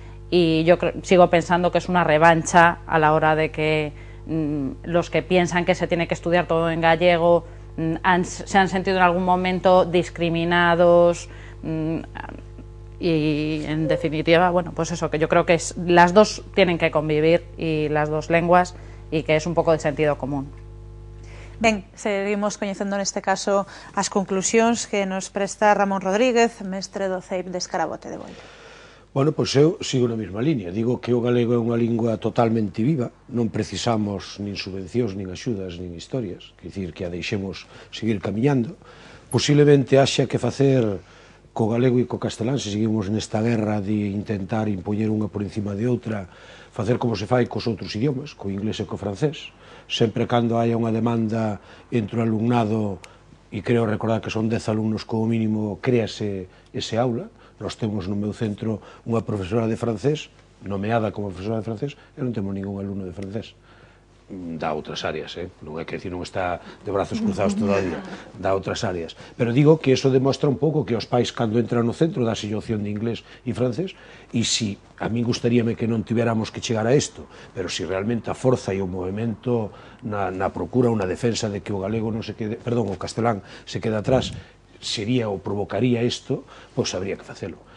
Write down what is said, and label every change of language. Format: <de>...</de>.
<es>Y yo sigo pensando que es una revancha a la hora de que los que piensan que se tiene que estudiar todo en gallego se han sentido en algún momento discriminados y en definitiva, bueno, pues eso, que yo creo que las dos tienen que convivir y las dos lenguas y que es un pouco de sentido común.</es> <gl>Ben, seguimos coñecendo neste caso as conclusións que nos presta Ramón Rodríguez, mestre do CEIP de Escarabote de Boiro. Bueno, pois eu sigo na mesma liña. Digo que o galego é unha lingua totalmente viva, non precisamos nin subvencións, nin axudas, nin historias, quer dicir que a deixemos seguir camiñando. Posiblemente haxa que facer co galego e co castelán, se seguimos nesta guerra de intentar impoñer unha por encima de outra, facer como se fai cos outros idiomas, co inglés e co francés, sempre cando haya unha demanda entre o alumnado, e creo recordar que son 10 alumnos como mínimo, créase ese aula. Nós temos no meu centro unha profesora de francés, nomeada como profesora de francés, e non temos ningún alumno de francés. dá outras áreas, non é que non está de brazos cruzados todo o día, dá outras áreas. Pero digo que eso demostra un pouco que os pais, cando entran no centro, dá opción de inglés e francés, e si a min gustaríame que non tiveramos que chegar a isto, pero si realmente a forza e o movimento na procura, unha defensa de que o galego non se quede, perdón, o castelán se queda atrás, sería ou provocaría isto, pois habría que facelo.</gl>